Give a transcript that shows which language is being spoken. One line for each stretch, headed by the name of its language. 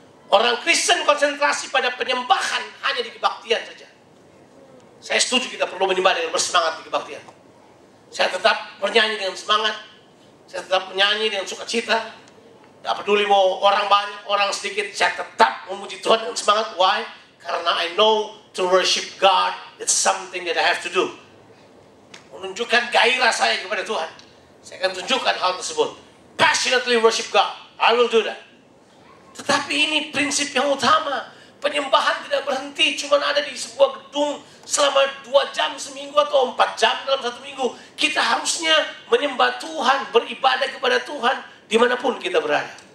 Indonesian: Orang Kristen konsentrasi pada penyembahan hanya di kebaktian saja. Saya setuju kita perlu menyembah dengan bersemangat di kebaktian. Saya tetap bernyanyi dengan semangat. Saya tetap menyanyi dengan sukacita. Tidak peduli mau orang banyak, orang sedikit. Saya tetap memuji Tuhan dengan semangat.
English: Why?
Indonesian: Karena
English: I know to worship God, it's something that I have to do.
Indonesian: Menunjukkan gairah saya kepada Tuhan. Saya akan tunjukkan hal tersebut.
English: Passionately worship God. I will do that.
Indonesian: Tetapi ini prinsip yang utama. Penyembahan tidak berhenti cuma ada di sebuah gedung selama 2 jam seminggu atau 4 jam dalam 1 minggu. Kita harusnya menyembah Tuhan, beribadah kepada Tuhan dimanapun kita berada.